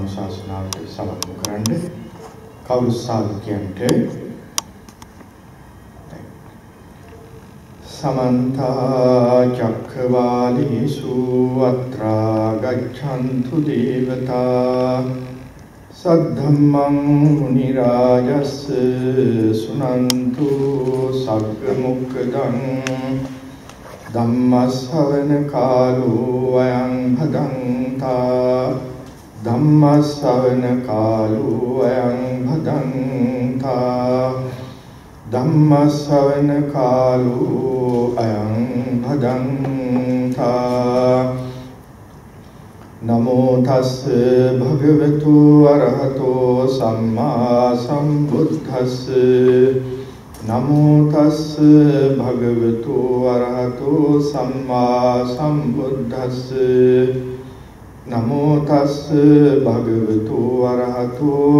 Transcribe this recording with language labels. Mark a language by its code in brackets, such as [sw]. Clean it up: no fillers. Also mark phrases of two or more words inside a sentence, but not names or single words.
[si] ධර්මානුශාසනාවට සමත් කරන්න කවුරු සාධකයන්ට [pi] समन्त चक्रवालेषु अत्रा गच्छन्तु देवता सद्धम्मं मुनिराजस्य सुनन्तु सग्गमुक्तं धम्मश्रवण कालो अयं भदन्ता धम्मश्रवण कालो अयं भदन्ता धम्मश्रवण कालो अयं भदन्ता नमो तस् भगवतो अरहतो सम्मा सम्बुद्धस् नमो तस् भगवतो अरहतो सम्मा सम्बुद्धस् नमो तस् भगवतो अरहतो